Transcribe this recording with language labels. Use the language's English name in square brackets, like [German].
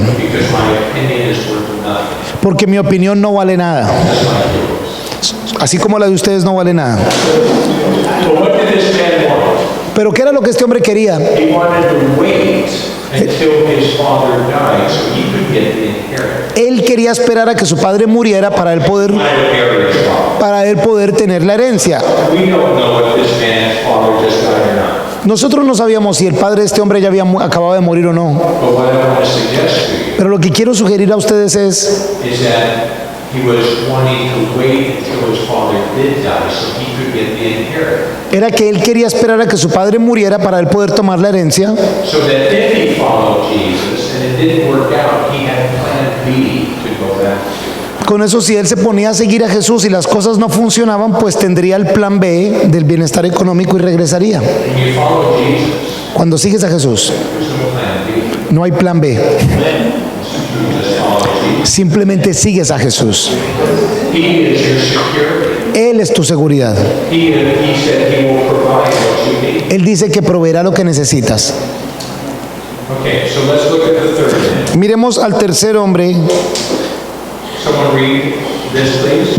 [English] because my opinion is worth nothing. [Spanish] Porque mi opinión no vale nada. [English] That's like yours. [Spanish] Así como la de ustedes no vale nada. [English] But what did this man want? [Spanish] Pero ¿qué era lo que este hombre quería? [English] He wanted to wait until his father died so he could get the inheritance. [Spanish] Él quería esperar a que su padre muriera para él poder, [English] I would bury his father. [Spanish] tener la herencia. [English] We don't know if this man's father just died or not. [Spanish] Nosotros no sabíamos si el padre de este hombre ya había acabado de morir o no. [English] But what I want to suggest to you [Spanish] Pero lo que quiero sugerir a ustedes es [English] is that he was wanting to wait until his father did die so he could get the inheritance. [Spanish] era que él quería esperar a que su padre muriera para él poder tomar la herencia, [English] So that if he followed Jesus and it didn't work out, he had plan B to go back to. [Spanish] Con eso, si él se ponía a seguir a Jesús y las cosas no funcionaban, pues tendría el plan B del bienestar económico y regresaría. [English] When you follow Jesus, [Spanish] Cuando sigues a Jesús, [English] there's no plan B. [Spanish] no hay plan B. [English] You just follow Jesus. [Spanish] Simplemente sigues a Jesús. [English] He is your security. [Spanish] Él es tu seguridad. [English] He said he will provide what you need. [Spanish] Él dice que proveerá lo que necesitas. [English] Okay, so let's look at the third man. [Spanish] Miremos al tercer hombre, [English] Someone read this, please.